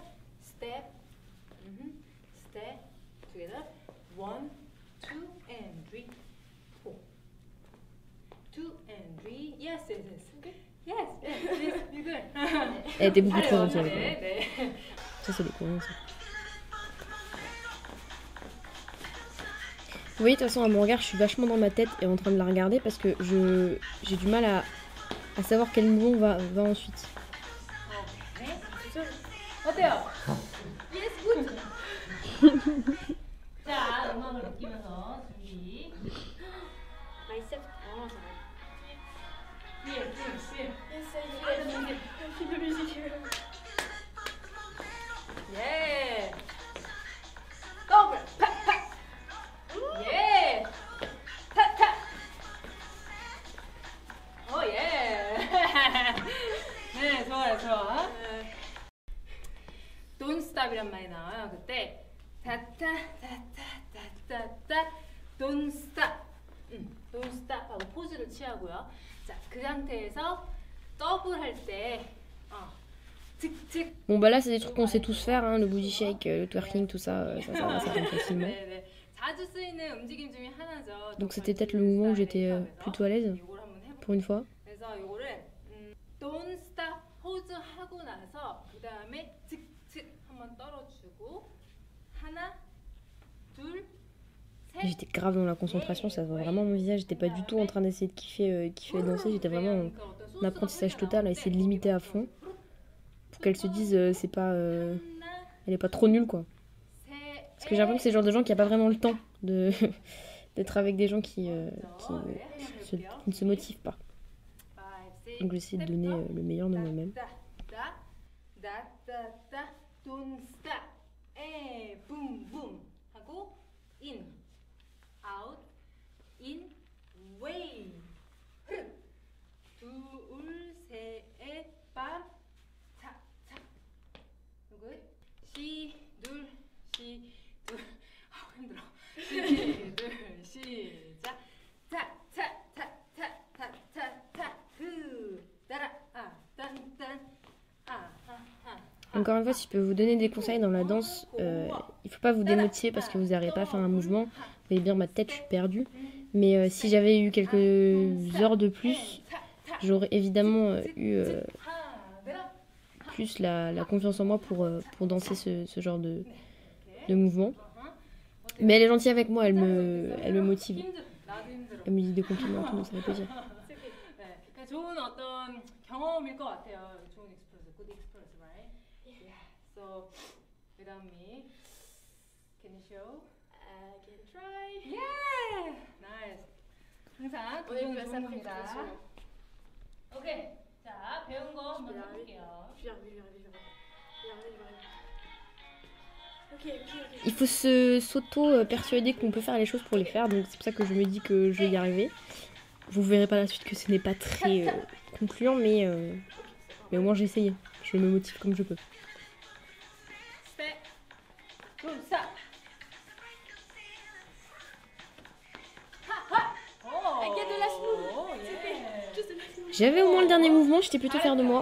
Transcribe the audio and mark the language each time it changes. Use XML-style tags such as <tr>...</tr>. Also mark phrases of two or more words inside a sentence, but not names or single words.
<fr>Elle était beaucoup trop gentille avec moi. Ça, c'est des Coréens, ça. Vous voyez, de toute façon, à mon regard, je suis vachement dans ma tête et en train de la regarder parce que j'ai du mal à savoir quel mouvement va ensuite.</fr> <ko>어때요?</ko> <en>Yes, good.</en> <ko>자, 음악을 느끼면서 준비.</ko> <en>Myself,</en> <fr>vraiment, ça va.</fr> <en>Yeah.</en> <ko>더블 팍팍. Yeah. 탁탁. 네, 좋아요, 좋아.</ko> <en>Don't stop</en> <ko>이란 말이 나와요. 그때 다타다타다타다</ko> <en>Don't stop. Don't stop</en> <ko>하고 포즈를 취하고요. 자, 그 상태에서 더블 할 때 틱틱.</ko> <fr>Bon bah là c'est des trucs qu'on sait tous faire, hein, le</fr> <en>booty shake,</en> <fr>le twerking, tout ça, ça rentre facilement.</fr> <ko>네. 자주 쓰이는 움직임 중에 하나죠.</ko> <fr>Donc c'était peut-être le mouvement où j'étais plutôt à l'aise,</fr> <ko>이걸 한번 해볼게요.</ko> <fr>pour une fois.</fr> <ko>그래서 이거를</ko> <en>Don't stop</en> <ko>포즈 하고 나서 그 다음에 틱틱 한번 떨어주고 하나, 둘, 셋.</ko> <fr>J'étais grave dans la concentration, ça se voit vraiment mon visage, j'étais pas du tout en train d'essayer de kiffer danser, j'étais vraiment en apprentissage total, à essayer de l'imiter à fond. Pour qu'elle se dise, c'est pas... elle est pas trop nulle quoi. Parce que j'ai l'impression que c'est le genre de gens qui a pas vraiment le temps d'être avec des gens qui ne se motivent pas. Donc j'essaie de donner le meilleur de moi-même.</fr> <en>Don't stop. boom boom 하고 in, out, in, way.</en> <ko>둘, 셋, 빠, 차, 차. 누구? 시, 둘, 아우 힘들어. 시, 둘, 시작. 차, 차, 차, 차, 차, 차, 차. 따라, 딴,</ko> <fr>Encore une fois, si je peux vous donner des conseils dans la danse, il faut pas vous démotiver parce que vous n'arrivez pas à faire un mouvement. Vous voyez bien ma tête, je suis perdue. Mais si j'avais eu quelques heures de plus, j'aurais évidemment eu plus la confiance en moi pour danser ce genre de mouvement. Mais elle est gentille avec moi, elle me motive. Elle me dit des compliments, tout, ça fait plaisir.</fr> <ko>좋은 어떤 경험일 것 같아요. 좋은 익스프레스,</ko> <en>good experience, right? Yeah. So, without me, can you show? I can try. Yeah, nice.</en> <ko>항상 기분 좋은 겁니다. 오케이. 자, 배운 거 한번 해볼게요.</ko> <fr>Il faut s'auto-persuader qu'on peut faire les choses pour les faire, donc c'est pour ça que je me dis que je vais y arriver. Vous verrez par la suite que ce n'est pas très concluant, mais au moins j'ai essayé. Je me motive comme je peux. J'avais au moins le dernier mouvement, j'étais plutôt fière de moi.</fr>